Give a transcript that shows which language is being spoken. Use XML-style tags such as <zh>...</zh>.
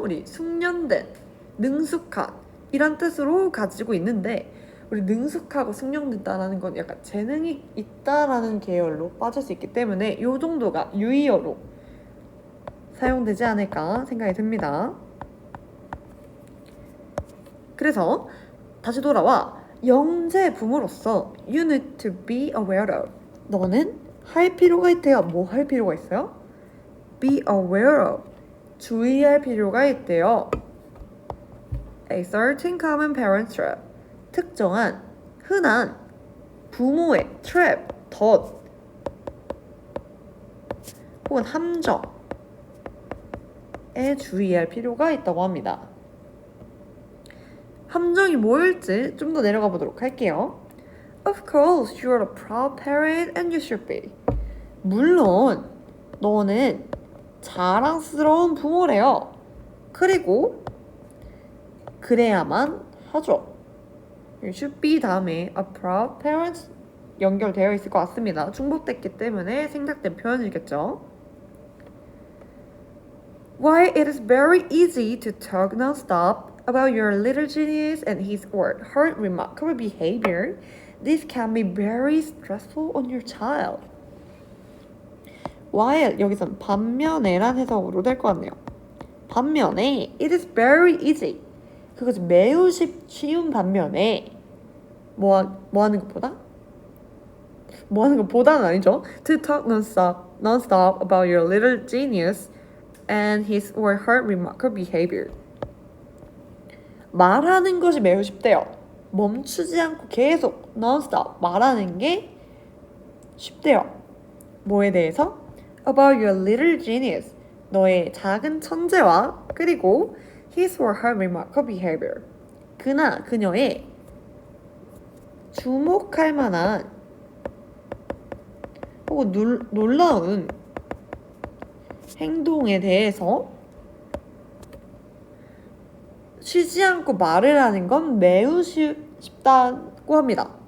<ko>우리 숙련된, 능숙한 이란 뜻으로 가지고 있는데 우리 능숙하고 숙련됐다라는 건 약간 재능이 있다라는 계열로 빠질 수 있기 때문에 이 정도가 유의어로 사용되지 않을까 생각이 듭니다. 그래서 다시 돌아와 영재 부모로서</ko> <en>you need to be aware of.</en> <ko>너는 할 필요가 있대요. 뭐 할 필요가 있어요?</ko> <en>be aware of.</en> <ko>주의할 필요가 있대요.</ko> <en>A certain common parent trap.</en> <ko>특정한 흔한 부모의 trap, 덫 혹은 함정에 주의할 필요가 있다고 합니다. 함정이 뭐일지 좀 더 내려가 보도록 할게요.</ko> <en>Of course, you're a proud parent and you should be.</en> <ko>물론 너는 자랑스러운 부모래요. 그리고 그래야만 하죠.</ko> <en>should be</en> <ko>다음에</ko> <en>a proud parent</en> <ko>연결되어 있을 것 같습니다. 중복됐기 때문에 생략된 표현이겠죠.</ko> <en>While it is very easy to talk non-stop about your little genius and his or her remarkable behavior, this can be very stressful on your child.</en> <ko>while 여기선 반면에란 해석으로 될 것 같네요. 반면에</ko> <en>it is very easy.</en> <ko>그것이 매우 쉬운 반면에 뭐 하는 것보다? 뭐 하는 것보다는 아니죠.</ko> <en>To talk non-stop about your little genius and his or her remarkable behavior.</en> <ko>말하는 것이 매우 쉽대요. 멈추지 않고 계속 non-stop 말하는 게 쉽대요. 뭐에 대해서?</ko> <en>About your little genius.</en> <ko>너의 작은 천재와 그리고</ko> <en>his or her remarkable behavior.</en> <ko>그나 그녀의 주목할 만한 혹은 놀라운 행동에 대해서 쉬지 않고 말을 하는 건 매우 쉽다고 합니다.</ko>